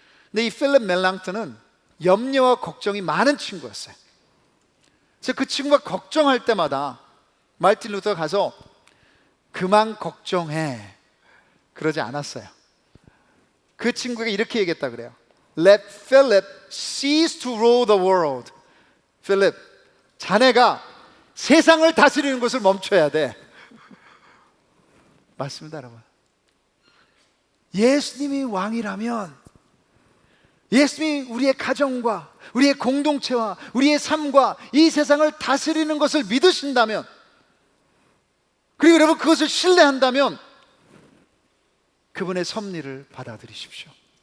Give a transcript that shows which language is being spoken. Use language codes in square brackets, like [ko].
[ko] 근데 이 필립 멜랑턴은 염려와 걱정이 많은 친구였어요. 그래서 그 친구가 걱정할 때마다 마르틴 루터가 가서 그만 걱정해, 그러지 않았어요. 그 친구가 이렇게 얘기했다 그래요. [en] Let Philip cease to rule the world. [ko] 필립, 자네가 세상을 다스리는 것을 멈춰야 돼. 맞습니다, 여러분. 예수님이 왕이라면, 예수님이 우리의 가정과 우리의 공동체와 우리의 삶과 이 세상을 다스리는 것을 믿으신다면, 그리고 여러분 그것을 신뢰한다면 그분의 섭리를 받아들이십시오.